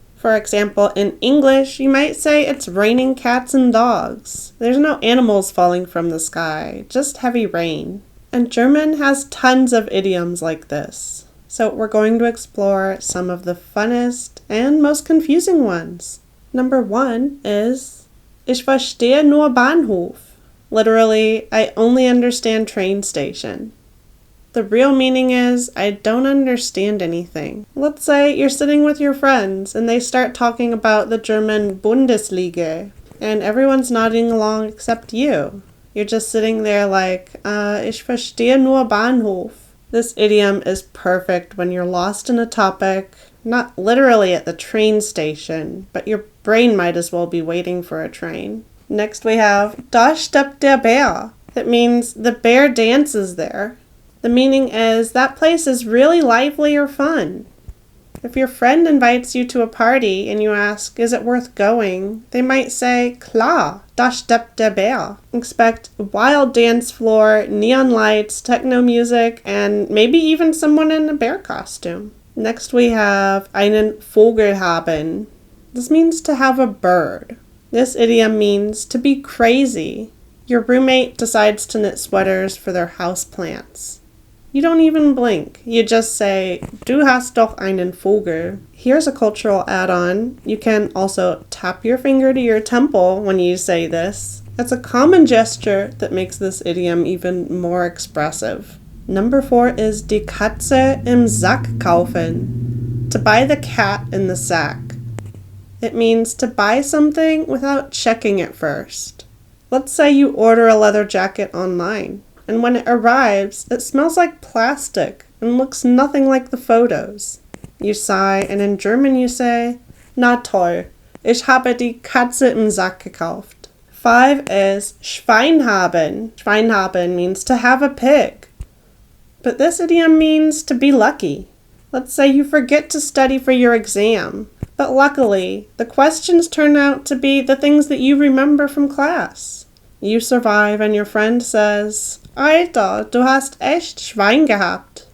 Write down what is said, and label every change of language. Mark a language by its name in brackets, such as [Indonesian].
[English] For example, in English, you might say it's raining cats and dogs. There's no animals falling from the sky, just heavy rain. And German has tons of idioms like this. So we're going to explore some of the funnest and most confusing ones. Number 1 is [German] Ich verstehe nur Bahnhof. [English] Literally, I only understand train station. The real meaning is, I don't understand anything. Let's say you're sitting with your friends and they start talking about the German Bundesliga and everyone's nodding along except you. You're just sitting there like, [German] ich verstehe nur Bahnhof. [English] This idiom is perfect when you're lost in a topic, not literally at the train station, but your brain might as well be waiting for a train. Next we have, [German] Da steppt der Bär. [English] That means the bear dances there. The meaning is that place is really lively or fun. If your friend invites you to a party and you ask, is it worth going? They might say, [German] Klar, da steppt der Bär. [English] Expect a wild dance floor, neon lights, techno music, and maybe even someone in a bear costume. Next we have [German] einen Vogel haben. [English] This means to have a bird. This idiom means to be crazy. Your roommate decides to knit sweaters for their house plants. You don't even blink. You just say, [German] Du hast doch einen Vogel. [English] Here's a cultural add-on. You can also tap your finger to your temple when you say this. It's a common gesture that makes this idiom even more expressive. Number 4 is [German] die Katze im Sack kaufen. [English] To buy the cat in the sack. It means to buy something without checking it first. Let's say you order a leather jacket online. And when it arrives, it smells like plastic and looks nothing like the photos. You sigh, and in German you say, [German] Na toll, ich habe die Katze im Sack gekauft. 5 is Schwein haben. [English] Schwein haben means to have a pig. But this idiom means to be lucky. Let's say you forget to study for your exam, but luckily, the questions turn out to be the things that you remember from class. You survive and your friend says, [German] Alter, du hast echt Schwein gehabt.